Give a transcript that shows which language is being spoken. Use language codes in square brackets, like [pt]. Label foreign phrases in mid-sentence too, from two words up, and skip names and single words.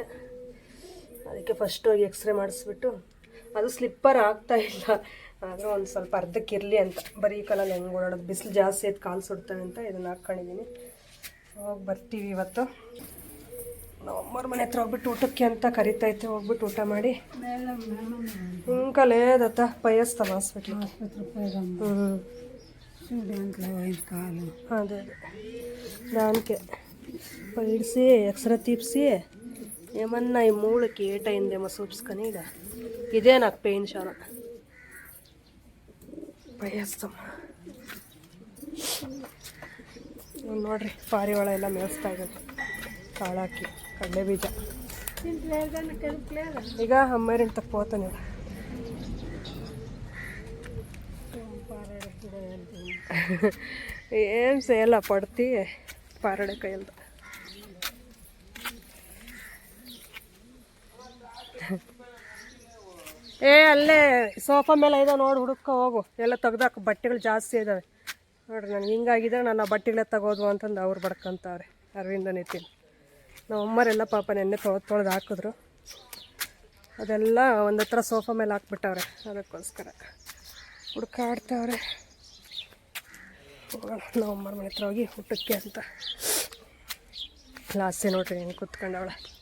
[kn] ಅದಕ್ಕೆ ಫಸ್ಟ್ ಹೋಗಿ ಎಕ್ಸ್ರೇ ಮಾಡಿಸ್ಬಿಟ್ಟು, ಅದು ಸ್ಲಿಪ್ಪರ್ ಆಗ್ತಾಯಿಲ್ಲ, ಆದರೂ ಒಂದು ಸ್ವಲ್ಪ ಅರ್ಧಕ್ಕಿರಲಿ ಅಂತ, ಬರೀ ಕಾಲಲ್ಲಿ ಹೆಂಗೆ ಓಡಾಡೋದು, ಬಿಸಿಲು ಜಾಸ್ತಿ ಆಯ್ತು ಕಾಲು ಸುಡ್ತವೆ ಅಂತ ಇದನ್ನು ಹಾಕ್ಕೊಂಡಿದ್ದೀನಿ. ಹೋಗಿ ಬರ್ತೀವಿ ಇವತ್ತು. ನಮ್ಮಮ್ಮರ ಮನೆ ಹತ್ರ ಹೋಗ್ಬಿಟ್ಟು ಊಟಕ್ಕೆ ಅಂತ ಕರಿತೈತೆ, ಹೋಗ್ಬಿಟ್ಟು ಊಟ ಮಾಡಿ ಇಂಕಲೇ ದತ್ತ ಪಯಸ್ತವ ಹಾಸ್ಪಿಟ್ಲಿಗೆ. [te] అదే దానికే పైడిసి ఎక్స్రే తీపిసి ఏమన్నా ఈ మూలకి ఏటైందేమో చూపించుకొని ఇదే నాకు పెయిన్ చాలా పైస్తాం. [kn] ನೋಡ್ರಿ ಪಾರಿವಾಳ ಎಲ್ಲ ಮೇಯಿಸ್ತಾ ಇದ್ದಾರೆ ಕಾಳಾಕಿ ಕಡಲೆ ಬೀಜ. [te] ఇక అమ్మాయి తక్కువతాను ఏం చేయాల పడితే పారడకాయలు [kn] ಅಲ್ಲೇ ಸೋಫಾ ಮೇಲೆ ಇದೆ ನೋಡಿ ಹುಡುಕ ಹೋಗು ಎಲ್ಲ ತೆಗ್ದಾಕ ಬಟ್ಟೆಗಳು ಜಾಸ್ತಿ ಇದ್ದಾವೆ ನೋಡ್ರಿ ನನಗೆ ಹಿಂಗಾಗಿದ್ರೆ ನನ್ನ ಬಟ್ಟೆಗಳೇ ತಗೋದು ಅಂತಂದು ಅವ್ರು ಬಡ್ಕೊಂತವ್ರೆ ಅರವಿಂದ ನಿತಿನ್ ನಮ್ಮ ಅಮ್ಮರೆಲ್ಲ ಪಾಪ ನೆನ್ನೆ ತೊಳೆದು ಹಾಕಿದ್ರು ಅದೆಲ್ಲ ಒಂದು ಹತ್ರ ಸೋಫಾ ಮೇಲೆ ಹಾಕ್ಬಿಟ್ಟವ್ರೆ ಅದಕ್ಕೋಸ್ಕರ ಹುಡುಕಾಡ್ತವ್ರೆ ಹೋಗೋಣ ನಮ್ಮ ಅಮ್ಮರ ಮನೆ ಹತ್ರ ಹೋಗಿ ಊಟಕ್ಕೆ ಅಂತ ಲಾಸ್ಟೇ ನೋಡ್ರಿ ಹೆಂಗೆ ಕೂತ್ಕೊಂಡವಳೆ